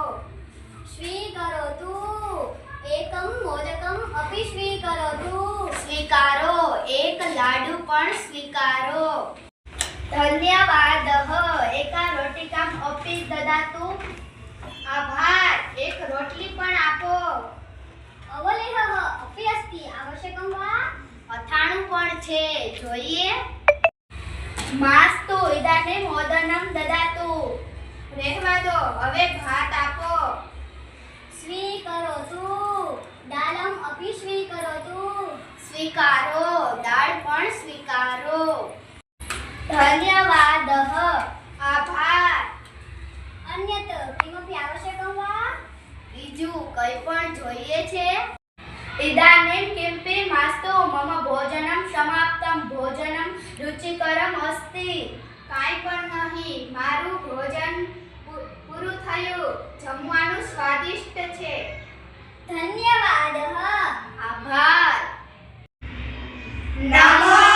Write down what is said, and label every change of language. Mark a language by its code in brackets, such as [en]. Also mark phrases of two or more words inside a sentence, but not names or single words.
[sa] स्वीकरोतु, एकम् मोदकम् अपि स्वीकरोतु, [gu] સ્વીકારો, એક લાડુ પણ સ્વીકારો। [sa] धन्यवादः, एकाम् रोटिकाम् अपि ददातु, [gu] આભાર, એક રોટલી પણ આપો। [sa] अवलेहः अपि अस्ति, आवश्यकं वा? [gu] અથાણું પણ છે, જોઈએ? [sa] मास्तु इदानीम् ओदनम् ददातु, [gu] રહેવા દો, હવે ભાત આપો। [sa] स्वीकरोतु, दालम् अपि स्वीकरोतु, [gu] સ્વીકારો, દાળ પણ સ્વીકારો। [sa] ધન્યવાદઃ, આભાર। अन्यत् किमपि आवश्यकं वा? [gu] બીજું કંઈ પણ જોઈએ છે? [sa] इदानीं किमपि मास्तु, मम भोजनं समाप्तं, भोजनं रुचिकरम् अस्ति, [gu] કાંઈ પણ નહીં, મારું ભોજન પૂરું થયું, જમવાનું સ્વાદિષ્ટ છે। [sa] धन्यवादः, आभार।